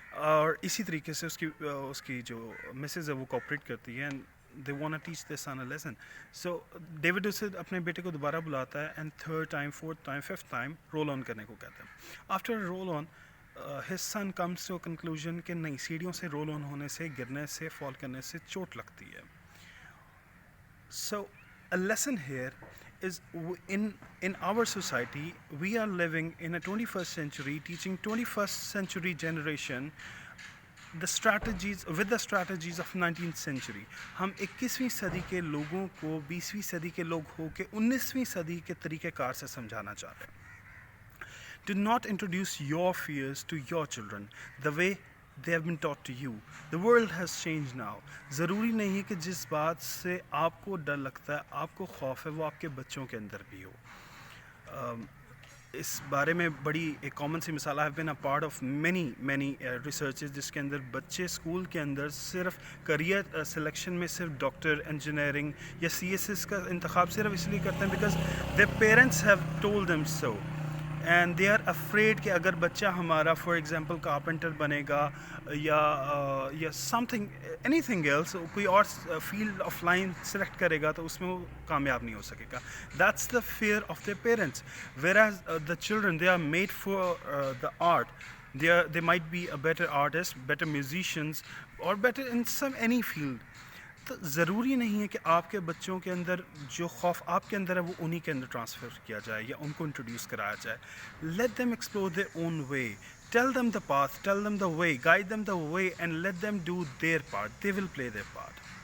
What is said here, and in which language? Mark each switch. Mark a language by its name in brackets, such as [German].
[Urdu] اور اسی طریقے سے اس کی جو مسز ہے وہ کوپریٹ کرتی ہے, [English] They want to teach their son a lesson. [Urdu] So David اسے اپنے بیٹے کو دوبارہ بلاتا ہے and 3rd time 4th time 5th time roll on کرنے کو کہتا ہے. [English] after roll on his son comes to conclusion [Urdu] کہ نہیں, سیڑھیوں سے رول آن ہونے سے, گرنے سے, فال کرنے سے چوٹ لگتی ہے. سو [English] a lesson here is in our society we are living in a 21st century, teaching 21st century generation the strategies of 19th century. [Urdu] ہم 21ویں صدی کے لوگوں کو 20ویں صدی کے لوگ ہو کے 19ویں صدی کے طریقہ کار سے سمجھانا چاہتے ہیں. [English] Do not introduce your fears to your children the way they have been taught to you. The world has changed now. [Urdu] ضروری نہیں کہ جس بات سے آپ کو ڈر لگتا ہے, آپ کو خوف ہے, وہ آپ کے بچوں کے اندر بھی ہو. اس بارے میں بڑی ایک کامن سی مثال, [English] I have been a part of many researches [Urdu] جس کے اندر بچے اسکول کے اندر صرف کریئر سلیکشن میں صرف ڈاکٹر, انجینئرنگ یا CSS کا انتخاب صرف اس لیے کرتے ہیں [English] Because their parents have told them so. And they are afraid [Urdu] کہ اگر بچہ ہمارا فار ایگزامپل کارپینٹر بنے گا یا some thing any thing else, کوئی اور فیلڈ آف لائن سلیکٹ کرے گا تو اس میں وہ کامیاب نہیں ہو سکے گا. [English] That's the fear of their parents. Whereas the children they are made for the art. They might be a better artist, better musicians or better in some any field. [Urdu] تو ضروری نہیں ہے کہ آپ کے بچوں کے اندر جو خوف آپ کے اندر ہے وہ انہی کے اندر ٹرانسفر کیا جائے یا ان کو انٹروڈیوس کرایا جائے. [English] Let them explore their own way, tell them the path, tell them the way, guide them the way and let them do their part. They will play their part.